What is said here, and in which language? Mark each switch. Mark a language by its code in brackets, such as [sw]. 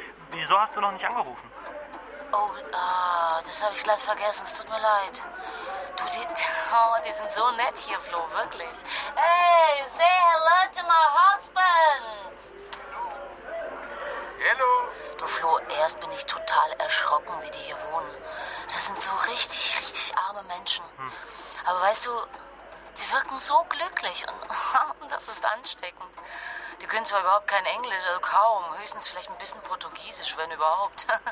[de] Wieso hast du noch nicht angerufen? Oh, das habe ich gleich vergessen. Es tut mir leid. Du, die sind so nett hier, Flo, wirklich. [en] Hey, say hello to my husband. Hello. [de] Du, Flo, erst bin ich total erschrocken, wie die hier wohnen. Das sind so richtig, richtig arme Menschen. Hm. Aber weißt du, die wirken so glücklich und das ist ansteckend. Die können zwar überhaupt kein Englisch, also kaum, höchstens vielleicht ein bisschen Portugiesisch, wenn überhaupt.